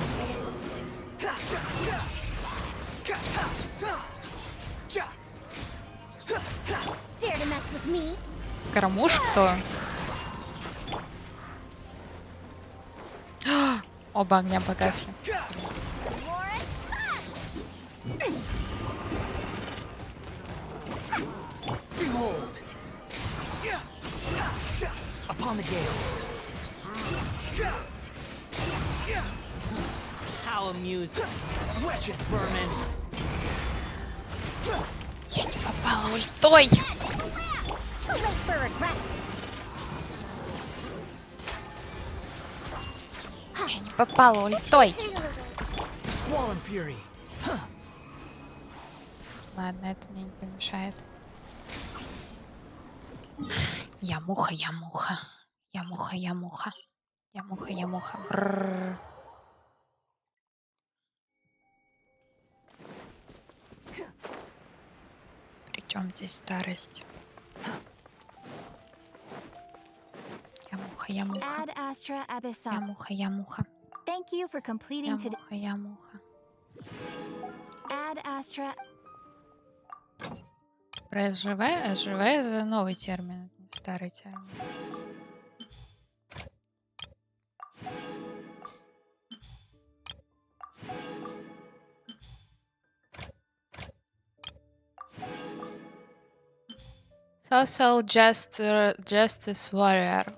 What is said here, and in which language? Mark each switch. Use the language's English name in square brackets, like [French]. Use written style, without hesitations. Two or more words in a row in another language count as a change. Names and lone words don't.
[Russian] Скоромуш кто? Оба огня погасли. [English] Upon the gale. How amused, wretched vermin. [Russian] Я не попала ультой. Я не попала ультой. Ладно, это мне не помешает. Я муха, я муха. Я муха, я муха. Я муха, я муха. Бррр. Причем здесь старость? Я муха, я муха. Я муха, я муха. [English] Thank you for completing [Russian] Я [English] today. [Russian] муха, я муха. Ad Astra. Про СЖВ? СЖВ это новый термин, не старый термин. [English] Social Justice Warrior.